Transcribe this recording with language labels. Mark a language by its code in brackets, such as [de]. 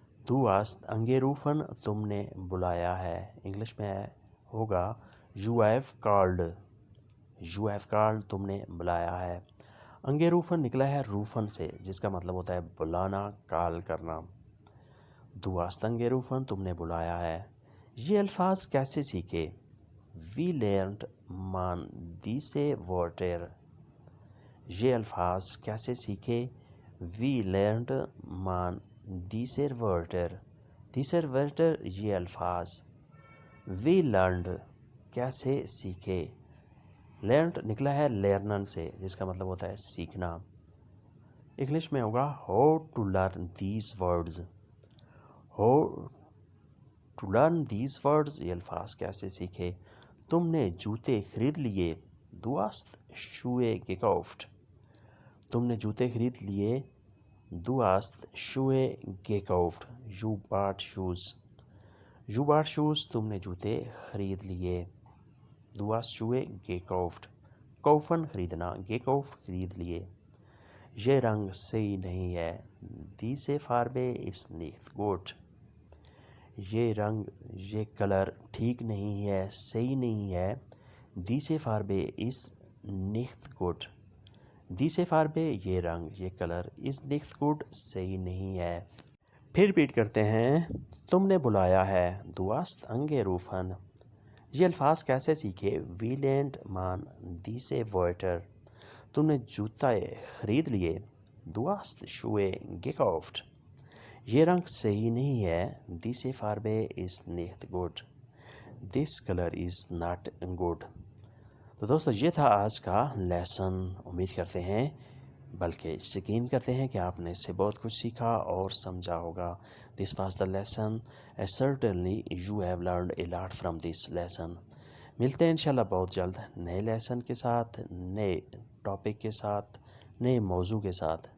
[de] Du hast angerufen [ur] تم نے بلایا ہے. انگلش میں ہوگا [en] you have called. You have called [ur] تم نے بلایا ہے. angerufen نکلا ہے روفن سے, جس کا مطلب ہوتا ہے بلانا, کال کرنا. [de] Du hast angerufen [ur] تم نے بلایا ہے. یہ الفاظ کیسے سیکھے. [de] Wie lernt man diese Wörter. [ur] یہ الفاظ کیسے سیکھے. [de] Wie lernt man diese Wörter. diese Wörter [ur] یہ الفاظ. [de] Wie learned [ur] کیسے سیکھے. learned نکلا ہے learn سے, جس کا مطلب ہوتا ہے سیکھنا. [en] English میں ہوگا how to learn these words. how to learn these words [ur] یہ الفاظ کیسے سیکھے. تم نے جوتے خرید لیے. [de] Du hast Schuhe gekauft. [ur] تم نے جوتے خرید لیے. [de] Du hast Schuhe gekauft. [en] You bought shoes. You bought shoes [ur] تم نے جوتے خرید لیے. [de] Du hast Schuhe gekauft. [ur] kaufen خریدنا, gekauft خرید لیے. یہ رنگ صحیح نہیں ہے. [de] Diese Farbe ist nicht gut. [ur] یہ رنگ, یہ کلر ٹھیک نہیں ہے, صحیح نہیں ہے. [de] Diese Farbe ist nicht gut. Diese Farbe [ur] یہ رنگ, یہ کلر, [de] ist nicht gut [ur] صحیح نہیں ہے. پھر ریپیٹ کرتے ہیں تم نے بلایا ہے. [de] Du hast angerufen. [ur] یہ الفاظ کیسے سیکھے. [de] Wie lernt man diese Wörter. [ur] تم نے جوتے خرید لیے. [de] Du hast Schuhe gekauft. [ur] یہ رنگ صحیح نہیں ہے. [de] Diese Farbe ist nicht gut. [en] This color is not good. [ur] تو دوستو یہ تھا آج کا لیسن. امید کرتے ہیں بلکہ یقین کرتے ہیں کہ آپ نے اس سے بہت کچھ سیکھا اور سمجھا ہوگا. [en] This was the lesson. Certainly you have learned a lot from this lesson. [ur] ملتے ہیں انشاءاللہ بہت جلد نئے لیسن کے ساتھ، نئے ٹاپک کے ساتھ، نئے موضوع کے ساتھ.